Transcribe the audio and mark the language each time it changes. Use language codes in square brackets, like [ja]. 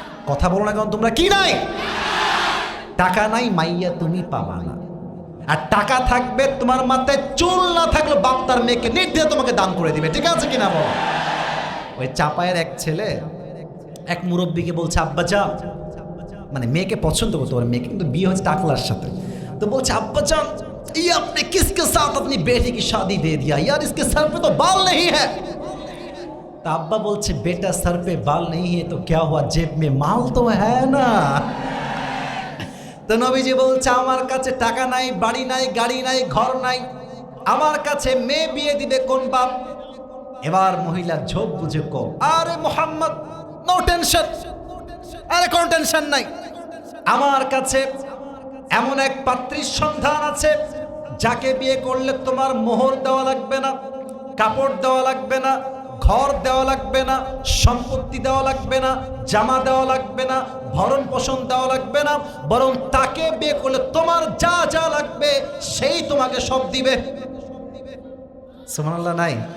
[bn] কথা বলো না কারণ তোমরা, কি নাই? টাকা নাই, মাইয়া তুমি পাবা না। আর টাকা থাকবে, তোমার মাথায় চুল না থাকলে বাপ তার মেয়েকে নির্দ্বিধা তোমাকে দান করে দিবে, ঠিক আছে কিনা বলো? ওই চাপায়ের এক ছেলে এক মুরব্বীকে বলছে আব্বা যান, মানে মেয়েকে পছন্দ করতে পারে, মেয়েকে কিন্তু বিয়ে হচ্ছে টাকলার সাথে। তো বলছে আব্বা [hi] जान ये आपने किसके साथ अपनी बेटी की शादी दे दिया यार, इसके सर पे तो बाल नहीं है। तो अब्बा बोलছে बेटा सर पे बाल नहीं है तो क्या हुआ, जेब में माल तो है ना। [bn] তো নবীজি বলছে আমার কাছে টাকা নাই, বাড়ি নাই, গাড়ি নাই, ঘর নাই, আমার কাছে মেয়ে বিয়ে দিবে কোন বাপ? এবার মহিলা ঝোপ বুঝে কো, আরে মুহাম্মদ নো টেনশন, আরে কোন টেনশন নাই, আমার কাছে এমন এক পাত্রীর সন্ধান আছে যাকে বিয়ে করলে তোমার মোহর দেওয়া লাগবে না, কাপড় দেওয়া লাগবে না, ঘর দেওয়া লাগবে না, সম্পত্তি দেওয়া লাগবে না, জামা দেওয়া লাগবে না, ভরণ পোষণ দেওয়া লাগবে না, বরং তাকে বিয়ে করলে তোমার যা যা লাগবে সেই তোমাকে সব দিবে। সুবহানাল্লাহ নাই?